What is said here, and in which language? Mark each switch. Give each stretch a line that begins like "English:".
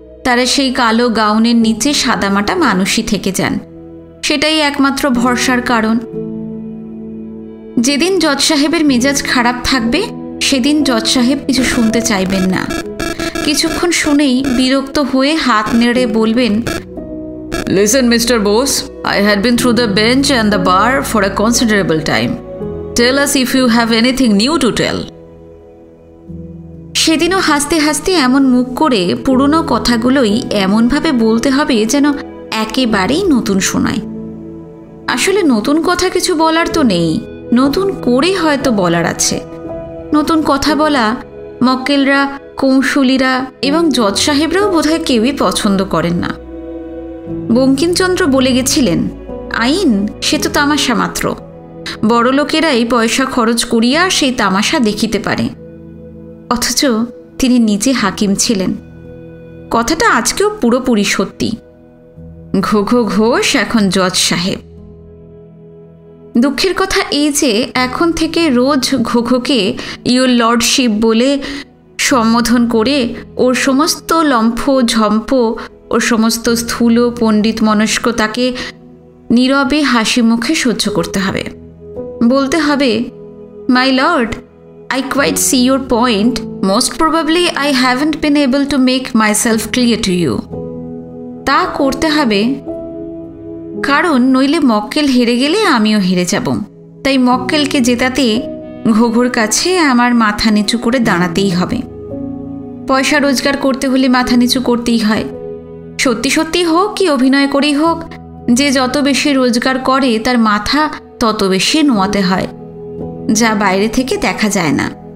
Bangla: তারা সেই কালো গাউনের নিচে সাদামাটা মানুষই থেকে যান। সেটাই একমাত্র ভরসার কারণ। যেদিন জজ সাহেবের মেজাজ খারাপ থাকবে সেদিন জজ সাহেব কিছু শুনতে চাইবেন না। কিছুক্ষণ শুনেই বিরক্ত হয়ে হাত নেড়ে বলবেন,
English: Listen, Mr. Bose, I had been through the bench and the bar for a considerable time. Tell us if you have anything new to tell.
Bangla: সেদিনও হাসতে হাসতে এমন মুখ করে পুরনো কথাগুলোই এমনভাবে বলতে হবে যেন একেবারেই নতুন শোনায়। আসলে নতুন কথা কিছু বলার তো নেই, নতুন করে হয়তো বলার আছে। নতুন কথা বলা মক্কেলরা, কৌশলীরা এবং জজ সাহেবরাও বোধহয় কেউই পছন্দ করেন না। বঙ্কিমচন্দ্র বলে গেছিলেন, আইন সে তো তামাশা মাত্র, বড় লোকেরাই পয়সা খরচ করিয়া সেই তামাশা দেখিতে পারে। অথচ তিনি নিজে হাকিম ছিলেন। কথাটা আজকেও পুরোপুরি সত্যি। ঘোঘো ঘোষ এখন জজ সাহেব। দুঃখের কথা এই যে এখন থেকে রোজ ঘোঘোকে ইয়োর লর্ডশিপ বলে সম্বোধন করে ওর সমস্ত লম্ফ ঝম্প, ওর সমস্ত স্থূল পণ্ডিত মনস্কতাকে নীরবে হাসি মুখে সহ্য করতে হবে। বলতে হবে,
English: My lord, I quite see your point. Most probably I haven't been able to make myself clear to you.
Bangla: তা করতে হবে, কারণ নইলে মক্কেল হেরে গেলে আমিও হেরে যাব। তাই মক্কেলকে জেতাতে ঘোঘোর কাছে আমার মাথা নিচু করে দাঁড়াতেই হবে। পয়সা রোজগার করতে হলে মাথা নিচু করতেই হয়। সত্যি সত্যি হোক কি অভিনয় করেই হোক, যে যত বেশি রোজগার করে তার মাথা তত বেশি নোয়াতে হয়, যা বাইরে থেকে দেখা যায় না।